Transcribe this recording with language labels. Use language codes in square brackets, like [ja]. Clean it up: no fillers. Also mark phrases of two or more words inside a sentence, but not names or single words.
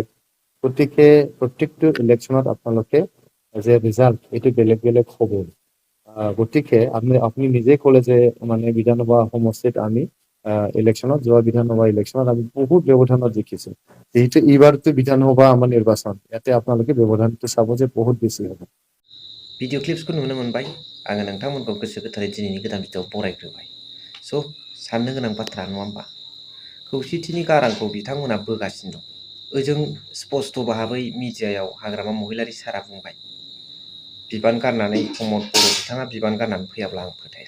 [as] গতিকে প্ৰত্যেকটো ইলেকশ্যনত আপোনালোকে যে ৰিজাল্ট এইটো বেলেগ বেলেগ হ'ব। গতিকে আপুনি নিজে ক'লে যে মানে বিধানসভা সমষ্টিত আমি ইলেকশ্যনত যোৱা বিধানসভা ইলেকশ্যনত আমি বহুত ব্যৱধানত জিকিছোঁ। যেহেতু এইবাৰতো বিধানসভা আমাৰ নিৰ্বাচন, ইয়াতে আপোনালোকে ব্যৱধানটো চাব যে বহুত বেছি হ'ব। [en] video clipsखौ [brx] नुनो मोनबाय। आङो नोंथांमोनखौ गोसो गोथारै दिनैनि गोदान भिडिअआव बरायग्रोबाय। स' साननो गोनां बाथ्रा नङा होमबा? खौसेथिनि गारांखौ बिथांमोना बोगासिनो दं। ओजों स्पष्ट भाबै मिडियायाव हाग्रामा महिलारि सारा बुंबाय, बिबान गारनानै प्रमद बर' बिथाङा बिबान गारनानै फैयाब्ला आं फोथाया।